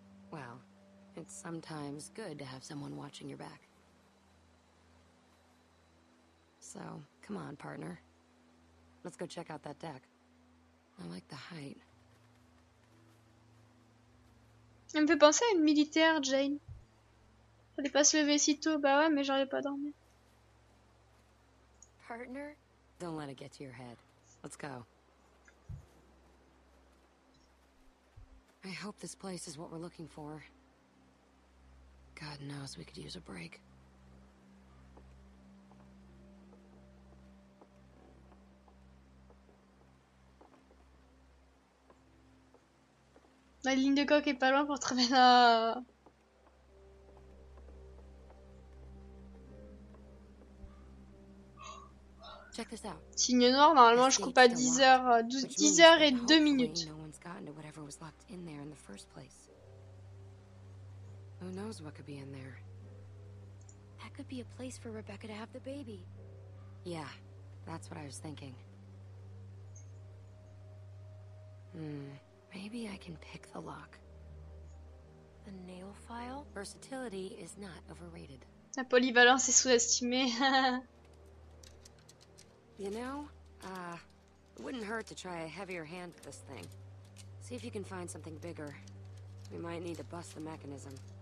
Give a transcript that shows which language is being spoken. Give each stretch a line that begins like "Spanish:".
English: Well, it's sometimes good to have someone watching your back. So, come on, partner. Let's go check out that deck. I like the height.
French: Elle me fait penser à une militaire, Jane. Fallait pas se lever si tôt. Bah ouais, mais j'arrivais pas à dormir.
English: Partner? Don't let it get to your head. Let's go. I hope this place is what we're looking for. God knows we could use a break.
French: La ligne de coque est pas loin pour trouver la...
English: Check this out.
French: Signe noir, normalement je coupe à 10h, 10h et 2 minutes.
English: No one's gotten to whatever was locked in there in the first place. Who knows what could be in there? That could be a place for Rebecca to have the baby. Yeah, that's what I was thinking. Maybe I can pick the lock. The nail file? Versatility is not overrated.
French: La polyvalence est sous-estimée.
English: You know, it wouldn't hurt to try a heavier hand with this thing. See if you can find something bigger. We might need to bust the mechanism.